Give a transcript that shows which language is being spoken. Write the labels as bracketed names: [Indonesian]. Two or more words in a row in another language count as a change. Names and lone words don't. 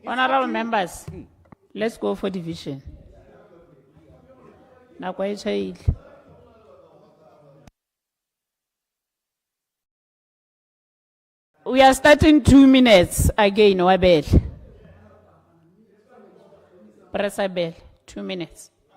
[English] Honorable members, let's go for division. Na kwa chaile. We are starting 2 minutes again, Wabel. Press a bell, 2 minutes.